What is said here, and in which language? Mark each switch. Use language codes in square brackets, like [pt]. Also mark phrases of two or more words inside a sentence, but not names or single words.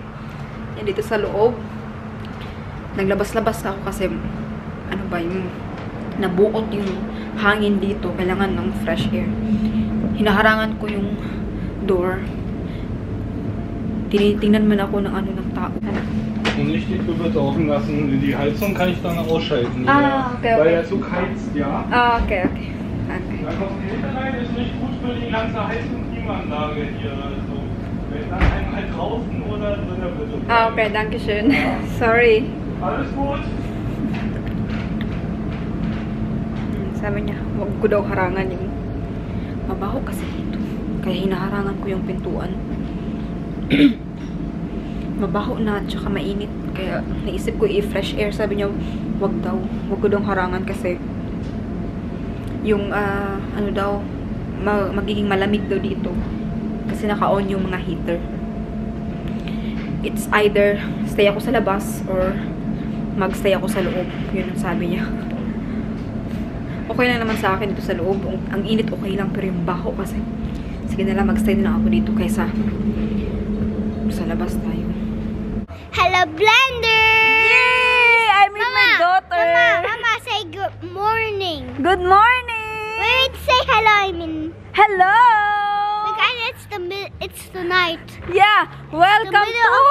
[tl] Yan dito sa loob. Naglabas-labas ako kasi ano ba yung nabuot yung hangin dito. Kailangan ng [en] fresh air. [tl] Hinaharangan ko yung door. Tinitingnan man ako ng ano ng tao. [de] Und nicht die Tür bitte offen lassen. Die Heizung kann ich dann ausschalten. Okay, Weil der Zug heizt, ja. Okay. Dann kommt hinten rein, ist nicht gut für die ganze Heiz- und Klimaanlage hier. Also, wenn dann einmal draußen oder drinnen bitte. Okay, danke schön. Sorry. Alles gut. [tl] Sabi niya, huwag ko daw harangan yung mabaho kasi dito. Kaya hinaharangan ko yung pintuan. Mabaho na at saka mainit. Kaya naisip ko i-fresh air. Sabi niya, wag ko daw harangan kasi yung ano daw magiging malamig daw dito. Kasi naka-on yung mga heater. [en] It's either stay [tl] ako sa labas or magstay ako sa loob. Yun ang sabi niya. Okay lang naman sa akin dito sa loob. Ang init okay lang, pero yung baho kasi. Sige na lang, magstay na ako dito kaysa sa labas tayo. [en] Hello, Blender! Yay! I'm with my daughter! Mama, say good morning. Good morning! Wait, say hello, I mean. Hello! Because it's the night. Yeah! The Welcome middle to...